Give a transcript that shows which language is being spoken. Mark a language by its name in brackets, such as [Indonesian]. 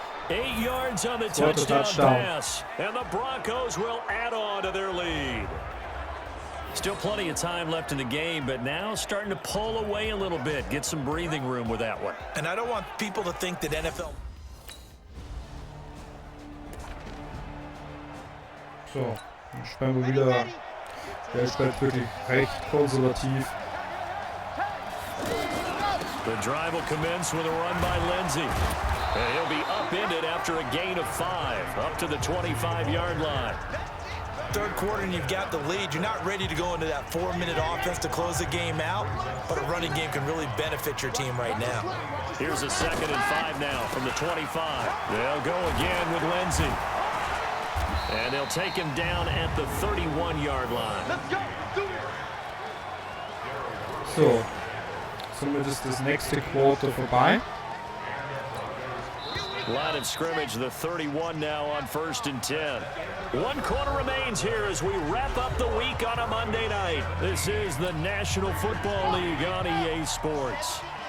[English] 8 yards on the touchdown pass, and the Broncos will add on to their lead. Still plenty of time left in the game, but now starting to pull away a little bit. Get some breathing room with that one. And I don't want people to think that NFL... [German] So, dann spielen wir wieder. Der spielt wirklich recht konservativ. [English] The drive will commence with a run by Lindsey. And he'll be upended after a gain of 5, up to the 25-yard line. 3rd quarter and you've got the lead. You're not ready to go into that 4-minute offense to close the game out, but a running game can really benefit your team right now. Here's a 2nd and 5 now from the 25. They'll go again with Lindsey. And they'll take him down at the 31-yard line. [German] So, somit ist das nächste Quarter vorbei. [English] Line of scrimmage, the 31 now on 1st and 10. 1 quarter remains here as we wrap up the week on a Monday night. This is the National Football League on EA Sports.